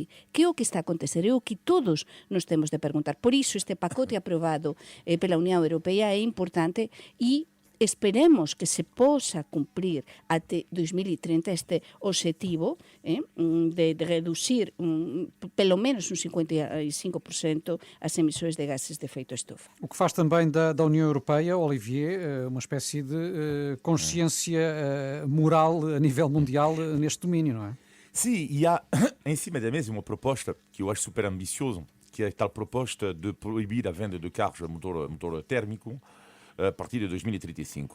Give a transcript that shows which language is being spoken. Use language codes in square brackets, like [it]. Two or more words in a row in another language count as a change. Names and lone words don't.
[pt] Que é o que está a acontecer? É o que todos nos temos de perguntar. [gl] Por iso, este pacote aprobado pela Unión Europea é importante e esperemos que se possa cumprir até 2030 este objetivo de reducir pelo menos un 55% as emissões de gases de efeito estufa. [pt] O que faz também da União Europeia, Olivier, uma espécie de consciência moral a nível mundial neste domínio, não é? Sim, e há em cima da mesa uma proposta que eu acho super ambiciosa, que é a tal proposta de proibir a venda de carros a motor térmico a partir de 2035.